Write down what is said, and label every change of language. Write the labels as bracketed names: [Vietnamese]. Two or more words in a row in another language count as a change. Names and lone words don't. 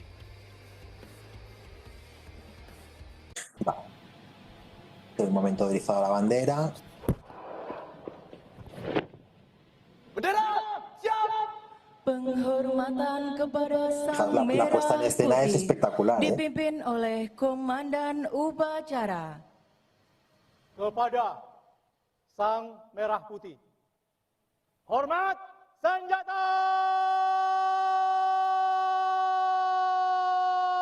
[Spanish] El momento de izado la bandera. [Indonesian] Bendera, siap! Penghormatan kepada Sang [Spanish] La puesta en escena es espectacular, ¿eh? [Indonesian] dipimpin oleh Komandan Upacara. Kepada Sang Merah Putih. Hormat senjata!